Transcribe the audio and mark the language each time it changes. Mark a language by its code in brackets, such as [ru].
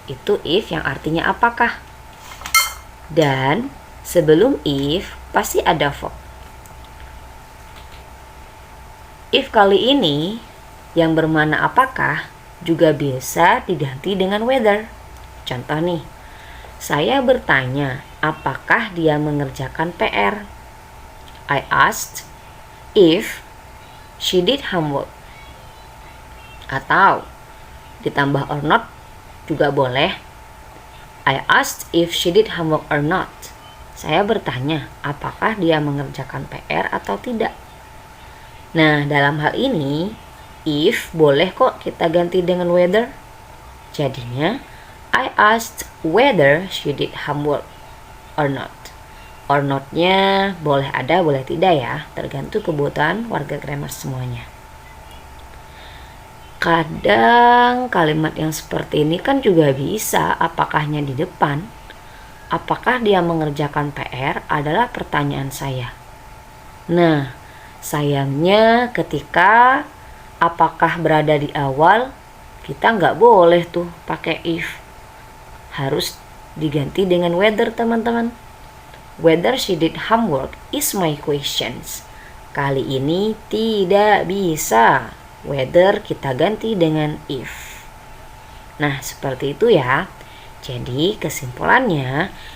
[id] Itu if yang artinya apakah. Dan sebelum if pasti ada verb. If kali ini yang bermakna apakah juga bisa diganti dengan whether. Contoh nih, saya bertanya apakah dia mengerjakan PR. [en] I asked if she did homework. [id] Atau ditambah or not juga boleh. [en] I asked if she did homework or not. [id] Saya bertanya apakah dia mengerjakan PR atau tidak. Nah, dalam hal ini if boleh kok kita ganti dengan whether. [en] Jadinya I asked whether she did homework or not. [id] Or not-nya boleh ada boleh tidak ya, tergantung kebutuhan warga grammar semuanya. Kadang kalimat yang seperti ini kan juga bisa apakahnya di depan. Apakah dia mengerjakan PR adalah pertanyaan saya. Nah, sayangnya ketika apakah berada di awal, kita nggak boleh tuh pakai if. Harus diganti dengan whether teman-teman. [en] Whether she did homework is my questions. [id] Kali ini tidak bisa. Whether kita ganti dengan if. Nah, seperti itu ya. Jadi kesimpulannya,